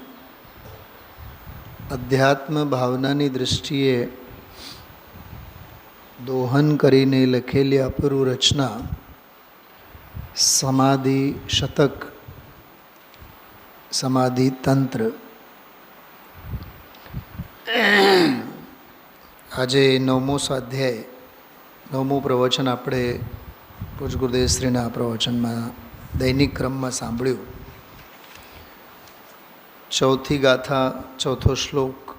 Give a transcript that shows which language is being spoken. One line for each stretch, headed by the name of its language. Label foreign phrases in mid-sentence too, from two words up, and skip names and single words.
Gujarati: અધ્યાત્મ ભાવનાની દૃષ્ટિએ દોહન કરીને લખેલી અપૂર્વ રચના સમાધિ શતક સમાધિ તંત્ર આજે નવમો સ્વાધ્યાય નવમું પ્રવચન આપણે પૂજ્ય ગુરુદેવશ્રીના પ્રવચનમાં દૈનિક ક્રમમાં સાંભળ્યું. ચોથી ગાથા ચોથો શ્લોક.